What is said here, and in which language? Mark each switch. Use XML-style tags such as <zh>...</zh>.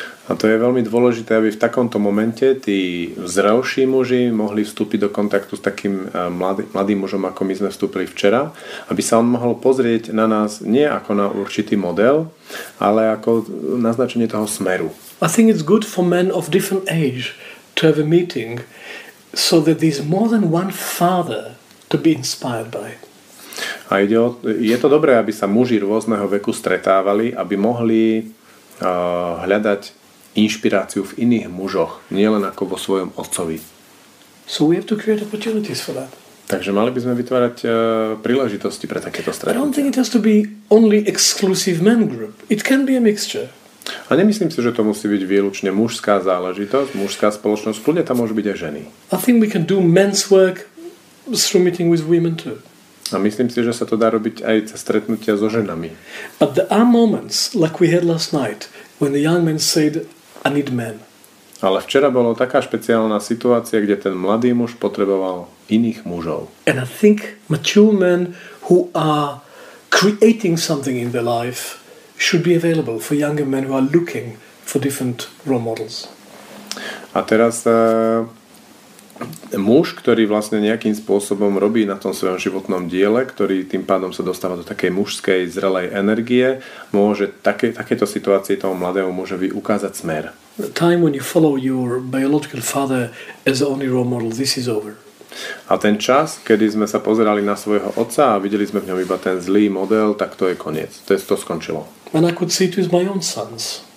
<sk>A to je veľmi dôležité, aby v takomto momente tí zrelší muži mohli vstúpiť do kontaktu s takým mladým mužom, ako my sme vstúpili včera, aby sa on mohol pozrieť na nás nie ako na určitý model, ale ako naznačenie toho smeru.</sk> <en>I think it's good for men of different age to have a meeting so that there's more than one father to be inspired by.</en> <sk>A je to dobré, aby sa muži rôzneho veku stretávali, aby mohli hľadať inšpiráciu v iných mužoch, nielen ako vo svojom otcovi.</sk> <en>So we have to create opportunities for that.</en> <sk>Takže mali by sme vytvárať príležitosti pre takéto stretnutia.</sk> <en>I don't think it has to be only exclusive men group. It can be a mixture.</en> <sk>A nemyslím si, že to musí byť výlučne mužská záležitosť, mužská spoločnosť, kľudne tam môžu byť aj ženy.</sk> <en>I think we can do men's work through meeting with women too.</en> <sk>A myslím si, že sa to dá robiť aj cez stretnutia so ženami.</sk> <en>But there are moments, like we had last night, when the young men said, I need men.</en> <sk>Ale včera bola taká špeciálna situácia, kde ten mladý muž potreboval iných mužov.</sk> <en>And I think mature men who are creating something in their life should be available for younger men who are looking for different role models.</en> <sk>A teraz muž, ktorý vlastne nejakým spôsobom robí na tom svojom životnom diele, ktorý tým pádom sa dostáva do takej mužskej zrelej energie, môže takéto situácii toho mladého mužovi ukázať smer.</sk> <en>The time when you follow your biological father as the only role model, this is over.</en> <sk>A ten čas, kedy sme sa pozerali na svojho otca a videli sme v ňom iba ten zlý model, tak to je koniec. To skončilo.</sk> <en>And I could see it with my own sons.</en>